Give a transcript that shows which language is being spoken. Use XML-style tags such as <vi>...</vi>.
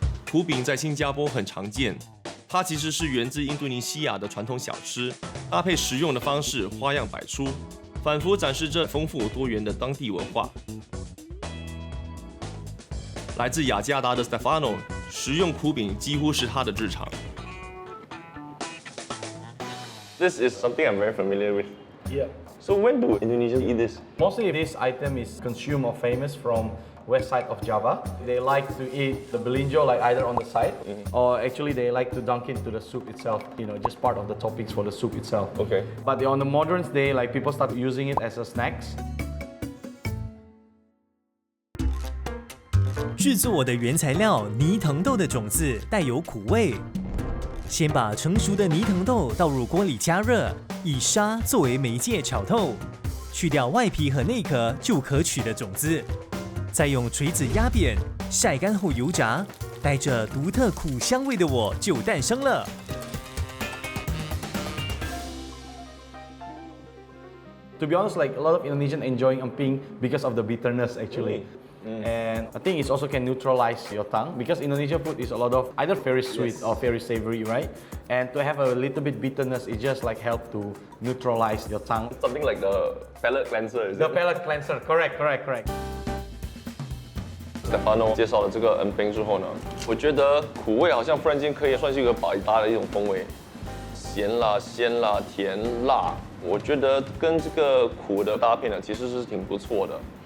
<zh>苦饼在新加坡很常见，它其实是源自印度尼西亚的传统小吃，搭配食用的方式花样百出。反复展示着丰富多元的当地文化。来自雅加达的 Stefano 食用苦饼几乎是他的日常。</zh> <en>This is something I'm very familiar with. Yeah. So when do Indonesians eat this? Mostly this item is consumed or famous from west side of Java. They like to eat the belinjo like either on the side or actually they like to dunk into the soup itself, just part of the toppings for the soup itself. Okay. But on the modern day, like people start using it as a snacks.</en> <zh>制作的原材料泥藤豆的种子带有苦味，先把成熟的泥藤豆倒入锅里加热，以沙作为媒介炒透，去掉外皮和内壳就可取的种子。再用锤子压扁，晒干后油炸，带着独特苦香味的我就诞生了。</zh> <en>To be honest, like a lot of Indonesians enjoying emping because of the bitterness actually. And I think it also can neutralize your tongue because Indonesian food is a lot of either very sweet or very savory, right? And to have a little bit bitterness, it just like help to neutralize your tongue. Something like the palate cleanser, is it? The palate cleanser, correct.</en> <zh>Stefano 介绍了这个 emping 之后呢，我觉得苦味好像忽然间可以算是一个百搭的一种风味，咸啦、鲜啦、甜辣，我觉得跟这个苦的搭配呢，其实是挺不错的。</zh>